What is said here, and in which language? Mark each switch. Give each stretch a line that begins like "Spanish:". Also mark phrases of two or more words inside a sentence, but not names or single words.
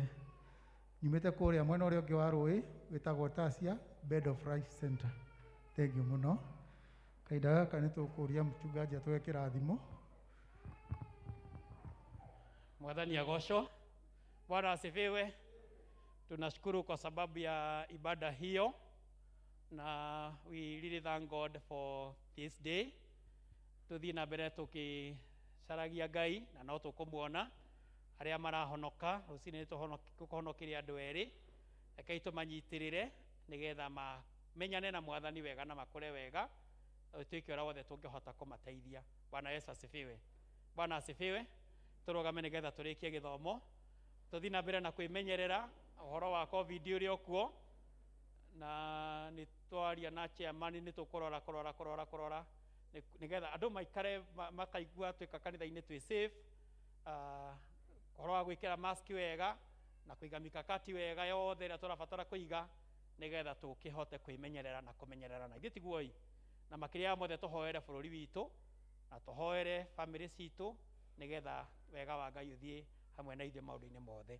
Kikuyu: Nyumĩte kũrĩa mwena ũrĩa ũngĩ wa rũĩ wĩtagwo Tasia Bed of Life Center. Thengiũ mũno. Kahinda gaka nĩ tũkũria
Swahili: mchungaji atoe
Kikuyu: kĩrathimo. Mwathani agocwo.
Swahili: Bwana asifiwe. Tunashukuru kwa sababu ya ibada hiyo.
English: Na we really thank God for this day.
Kikuyu: Tuthi na mbere tukicaragia Ngai na no tukumuona aria marahonoka rucini tuhonokiria andu eri rekei tumanyitirire nigetha mamenyane na Mwathani wega na makore wega tuike ora wothe tungihota kumateithia.
Swahili: Bwana Yesu asifiwe. Bwana asifiwe.
Kikuyu: Turugame nigetha turikie githomo. Tuthi na mbere na kwimenyerera uhoro wa COVID uri okuo na ni twaria na chairman ni tukurora nigetha andu maikare makaigua twika kanitha-ini twi safe. Uhoro wa gwikira mask wega na kuiga mikakati wega yothe ira turabatara kuiga nigetha tukihote kwimenyerera na kumenyerera na gitiguoi na makiria mothe tuhoere bururi witu na tuhoere family citu nigetha wega wa Ngai uthie hamwe na ithe maundu-ini mothe.